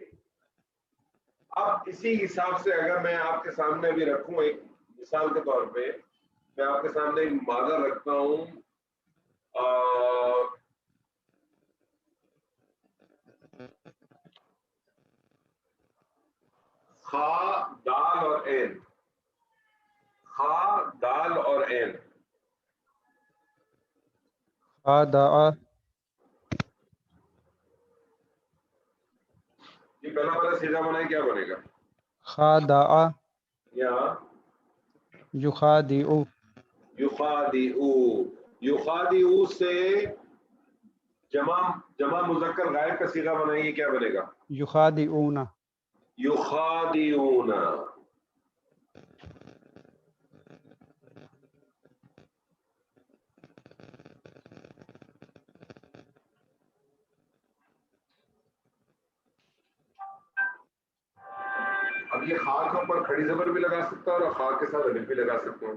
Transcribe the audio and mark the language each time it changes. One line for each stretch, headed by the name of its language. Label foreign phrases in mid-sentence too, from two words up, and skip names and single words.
Urdu: اب اسی حساب سے اگر میں آپ کے سامنے بھی رکھوں، ایک مثال کے طور پہ میں آپ کے سامنے ایک مادہ رکھتا ہوں، خا دال اور عین. خا دال اور عین.
Arabic: خادع
Urdu: یہ پہلا سیدھا بنائے کیا بنے گا؟
Arabic: خادع
Urdu: یا
Arabic: یخادع. یخادعو.
Urdu: یخادعو سے جمع مذکر غائب کا صیغہ بنائیے، کیا بنے گا؟
Arabic: یخادعون. یخادعون.
Urdu: اب یہ خا کے اوپر کھڑی زبر بھی لگا سکتا ہوں اور خا کے ساتھ الف بھی لگا سکتا ہوں.